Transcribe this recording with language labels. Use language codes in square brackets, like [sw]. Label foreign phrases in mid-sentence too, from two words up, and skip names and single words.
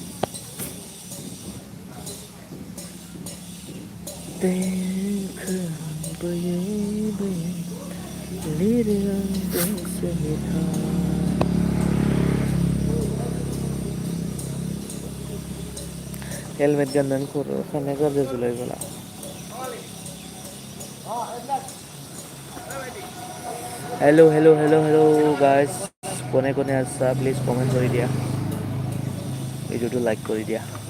[brx] दैखौ बोयै बोयै लिरो आं दोंसे मेथाइ। हेलमेट गाननानै खर' खानाया गाज्रि जाजोबलाय बाला। [en] hello guys [as] কোনে কোনে আছা [en] please comment [as] কৰি দিয়া ভিডিঅ'টো লাইক কৰি দিয়া।